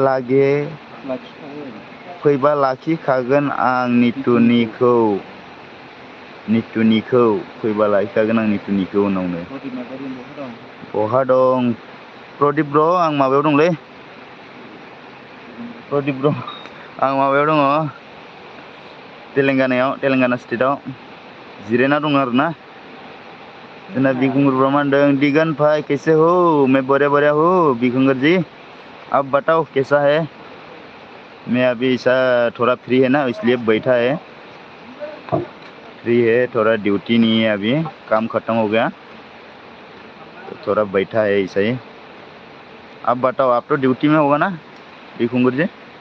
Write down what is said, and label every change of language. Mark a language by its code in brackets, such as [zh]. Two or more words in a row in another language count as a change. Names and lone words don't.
[brx] लाखिखागोन आं नितुनिखौ फैबा लाखिखागोन आं नितुनिखौ उनावनो बहा दं प्रदीप ब्र आं माबायाव दंलै प्रदीप ब्र आं माबायाव दङ तेलेंगाना स्टेटआव जिरायना दङ आरोना जोंना बिखुंगुर ब्र मा होनदों दिगन [hi] भाई कैसे हो मैं बढ़िया हूँ बिखुंगर जी अब बताओ कैसा है मैं अभी ऐसा थोड़ा फ्री है ना इसलिए बैठा है फ्री है थोड़ा ड्यूटी नहीं है अभी काम खत्म हो गया तो थोड़ा बैठा है ऐसा ही अब बताओ आप तो ड्यूटी में होगा ना बिखुंगर जी